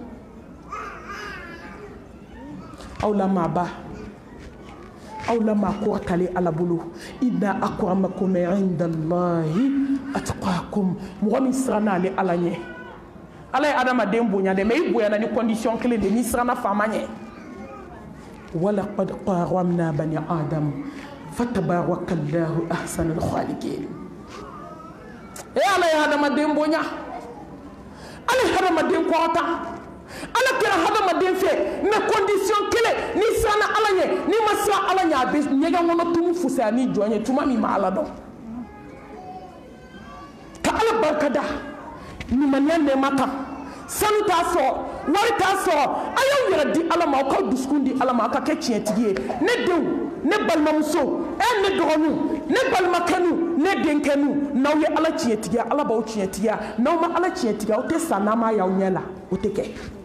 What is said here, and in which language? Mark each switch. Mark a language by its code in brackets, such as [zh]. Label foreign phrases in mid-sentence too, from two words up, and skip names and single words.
[bm] aw la maaba aw la maa kɔrɔtalen ala bolo [ar] إن أكرمكم عند الله أتقاكم [bm] mɔgɔ min siranna ale ala ɲɛ ala ye adamaden bonya de mais i bonyana ni condition kelen de n'i siranna faama ɲɛ [ar] ولقد كرمنا بني آدم فتبارك الله أحسن الخالقين [bm] ala ye adamaden bonya ala ye adamaden kɔrɔta ala kɛra hadamaden fɛ mais condition kelen n'i siranna ala ɲɛ n'i ma siran ala ɲɛ a bɛ ɲɛgɛn kɔnɔ tumu fusaya ni jɔn ye tuma min ma ala dɔn ka ala barika da limaniya nɛɛma kan sanu t'a sɔrɔ wari t'a sɔrɔ a y'aw yɛrɛ di ala ma aw ka dusukun di ala ma aw ka kɛ tiɲɛtigi ye ne denw ne balimamuso ne dɔgɔninw ne balimakɛninw ne denkɛninw n'aw ye ala tiɲɛtigiya ala b'aw tiɲɛtigiya n'aw ma ala tiɲɛtigiya aw tɛ sa n'a ma y'aw ɲɛ la o tɛ kɛ